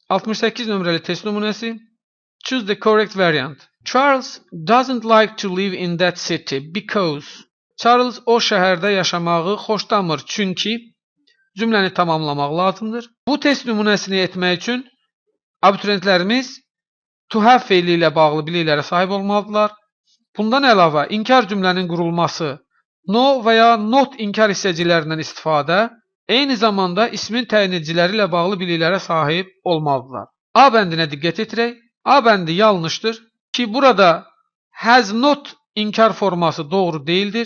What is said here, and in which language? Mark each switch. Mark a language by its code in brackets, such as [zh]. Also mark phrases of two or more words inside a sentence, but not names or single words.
[az] 68 nömrəli test nümunəsi. [en] Choose the correct variant. Charles doesn't like to live in that city because Charles [az] o şəhərdə yaşamağı xoşlamır çünki cümləni tamamlamaq lazımdır. Bu test nümunəsini etmək üçün abituriyentlərimiz [en] to have [az] feili ilə bağlı biliklərə sahib olmalıdırlar. Bundan əlavə inkar cümlənin qurulması, no və ya not inkar hissəciklərindən istifadə, eyni zamanda ismin təyin ediciləri ilə bağlı biliklərə sahib olmalıdırlar. A bəndinə diqqət etirək. A bəndi yanlışdır ki, burada [en] has not [az] inkar forması doğru değildir.